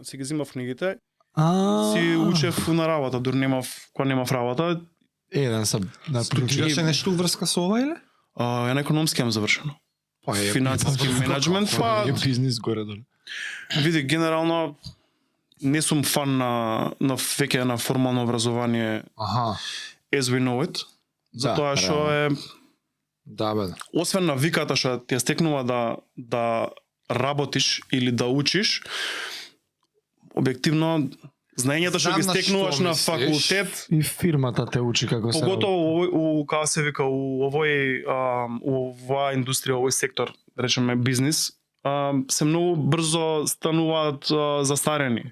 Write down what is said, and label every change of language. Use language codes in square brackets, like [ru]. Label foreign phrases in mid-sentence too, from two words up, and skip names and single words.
[mk] Си ги зимав книгите, си учев на работа, дури кога немав работа. Еден сам на Студираше нешто врска со ова или? Ја на економски имам завршено. Па е, Финансиски менеджмент, па е бизнис горе доле. види генерално не сум фан на веќе на формално образование Аха. [en] as we know it. [mk] Затоа што е Да, бе. освен навиката што ти ја стекнува да работиш или да учиш, објективно знаењето што Знам ги на стекнуваш што на мислиш. факултет, И фирмата те учи како се. поготово у како се вика у оваа индустрија, овој сектор, да речеме бизнис, се многу брзо стануваат застарени.